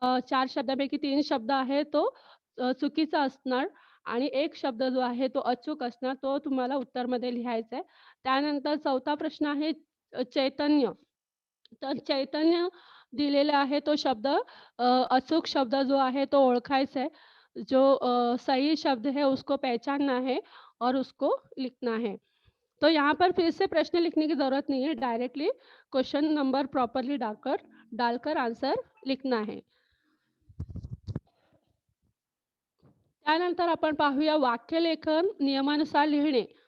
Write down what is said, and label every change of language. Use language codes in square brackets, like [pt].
[mr] 4 शब्दापैकी 3 शब्द आहे तो चुकीचा असणार आणि एक शब्द जो आहे तो अचूक असणार. तो तुम्हाला उत्तरमध्ये लिहायचा आहे. त्यानंतर चौथा प्रश्न आहे चैतन्य. तर चैतन्य दिलेला आहे तो शब्द अचूक शब्द जो है तो ओळखायचा है। [hi] जो सही शब्द है उसको पहचानना है और उसको लिखना है। तो यहाँ पर फिर से प्रश्न लिखने की ज़रूरत नहीं है, डायरेक्टली क्वेश्चन नंबर प्रॉपर्ली डालकर आंसर लिखना है। [mr] त्यानंतर आपण पाहूया वाक्यलेखन नियमानुसार लिहिणे.